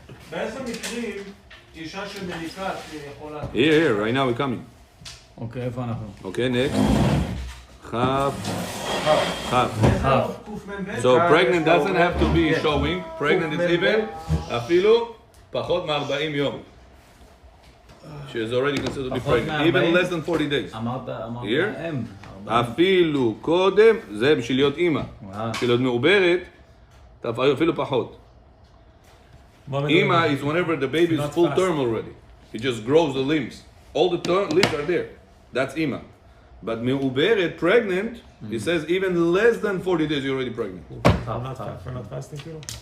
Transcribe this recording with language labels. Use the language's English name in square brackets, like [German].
[Hebrew] באיזה מקרים אישה שמניקה יכולה... [English] Here, right now we're coming. [Hebrew] אוקיי, איפה אנחנו? [English] Okay, next. Chaf. So pregnant doesn't have to be showing. Pregnant is even [Hebrew] אפילו פחות מ-40 יום. [English] She is already considered to be pregnant. Even less than 40 days. [Hebrew] אמרת [English] Here? [Hebrew] אם. אפילו קודם, זה בשביל להיות אימא. בשביל להיות מעוברת, אפילו פחות. [English] אימא is whenever the baby is full term already. It just grows the limbs. All the limbs are there. That's אימא. But מעוברת, pregnant, it says even less than 40 days you're already pregnant. For not fasting, כאילו?